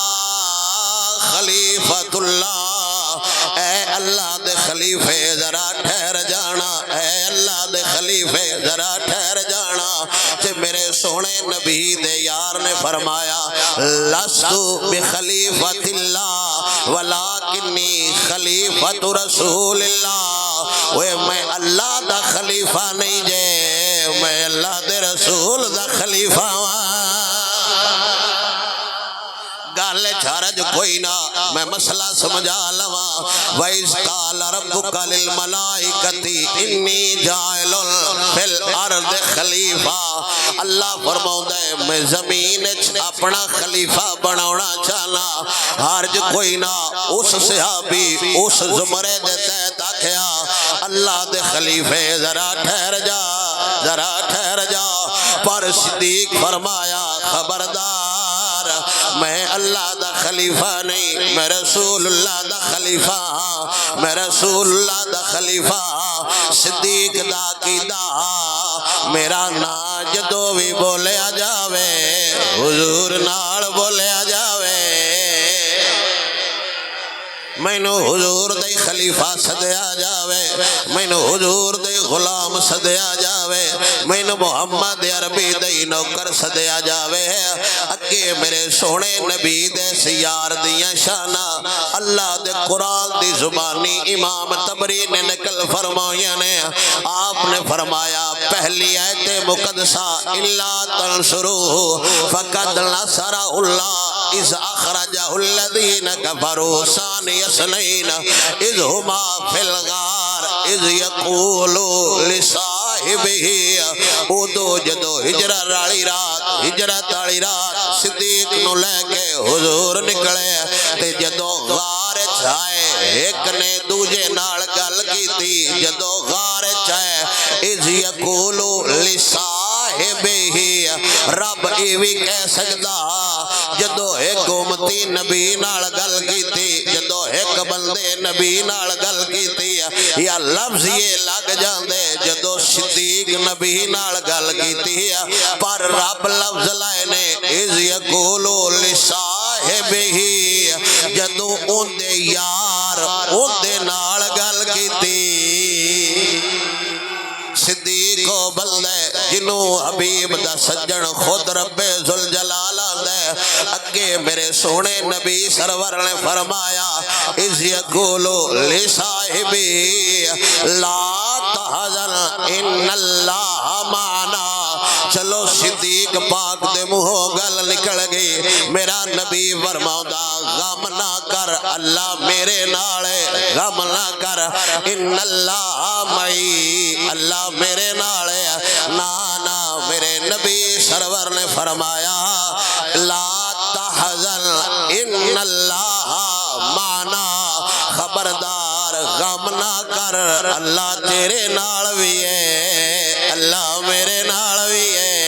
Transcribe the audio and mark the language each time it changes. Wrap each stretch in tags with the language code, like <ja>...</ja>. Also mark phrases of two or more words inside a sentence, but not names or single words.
<ar>خلیفۃ اللہ</ar> <pa>اے اللہ دے خلیفے ذرا ٹھہر جانا اے اللہ دے خلیفے ذرا ٹھہر جانا کہ میرے سونے نبی دے یار نے فرمایا</pa> <ar>لستو بخلیفۃ اللہ ولیکنی خلیفۃ رسول اللہ</ar> <pa>میں اللہ دا خلیفہ نہیں جے میں اللہ دے رسول دا خلیفہ گالے چھارج کوئی نہ میں مسئلہ سمجھا لوا</pa> <ar>وَإِذْ قَالَ رَبُّكَ لِلْمَلَائِكَةِ إِنِّي جَاعِلٌ فِي الْأَرْضِ خلیفہ</ar> <pa>اللہ فرماؤں ہے میں زمین اپنا خلیفہ بناونا چاہنا ہارج کوئی نہ اس صحابی اس زمرے دے تحت آکھیا اللہ دے خلیفے ذرا ٹھہر جا پر صدیق فرمایا خبردار میں اللہ دا خلیفہ نہیں میں رسول اللہ دا خلیفہ ہاں میں رسول اللہ دا خلیفہ ہاں صدیق دا قیدہ میرا نا جدو بھی بولے آ جاوے حضور نال بولے آ جاوے مینو حضور دے خلیفہ صدیا جاوے مینو حضور دے غلام صدیا جاوے مینو محمد عربی دے نوکر صدیا جاوے اگے میرے سونے نبی دے سیار دیاں شانہ اللہ دے قرآن دی زبانی امام تبری نے نکل فرمایا نے آپ نے فرمایا پہلی آیت مقدسہ</pa> <ar>اللہ تنصروہ فقد نصر اللہ اذ اخرجہ الذین کفروا ثانی اثنین اذ ہما فی الغار اذ یقولو</ar> <pa>لصاحبہ او دو جدو ہجرت والی رات صدیق نو لے کے حضور نکلے تے جدو غار چھائے ایک نے دوجے نال گل کی تھی جدو غار چھائے</pa> <ar>اذ یقولو لصاحبہ</ar> <pa>رب ایوی کہہ سکدا جدو ایک امتی نبی نال گل کی تھی جدو ایک بندے نبی نال گل کی تھی یا لفظ یہ لگ جاندے جدو صدیق نبی نال گل کی تھی پر رب لفظ لائے نے</pa> <ar>اذ یقولو لصاحبہ</ar> <pa>جدو ان دے یار ان دے نال گل کی تھی صدیق کو بندے جنوں حبیب دا سجن خود رب ذوالجلال آندے اگے میرے سونے نبی سرور نے فرمایا اذ</pa> <ar>یقولو لصاحبہ لا تحزن ان اللہ معنا</ar> <pa>چلو صدیق پاک دے منہوں گل نکل گئی میرا نبی فرماؤندا غم نہ کر اللہ میرے نالے غم نہ کر</pa> <ar>ان اللہ معی</ar> <pa>اللہ میرے نالے نانا میرے نبی سرور نے فرمایا</pa> <ar>لا تحزن ان اللہ معنا</ar> <pa>خبردار غم نہ کر اللہ تیرے نال بھی ہے اللہ میرے نال بھی ہے</pa>